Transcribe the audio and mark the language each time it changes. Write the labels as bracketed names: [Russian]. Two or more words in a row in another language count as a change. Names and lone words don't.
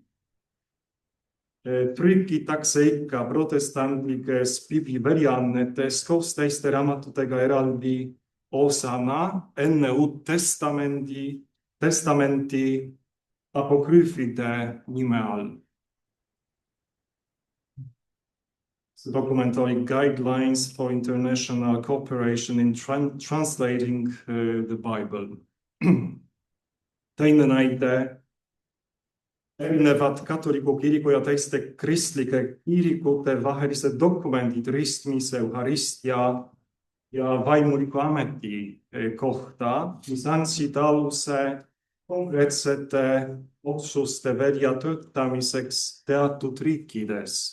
[Estonian] trükitakse ikka protestantlikes piibli väljaannetes koos teiste raamatutega eraldi osana enne Uut Testamenti apokrüüfide nime all. [English] The document [Estonian] oli Guidelines for International Cooperation in Translating the Bible. Teine näide, erinevad katoliku kiriku ja teiste kristlike kirikute vahelised dokumendid ristmise, euharistia ja vaimuliku ameti kohta, mis andsid aluse konkreetsete otsuste väljatöötamiseks teatud riikides.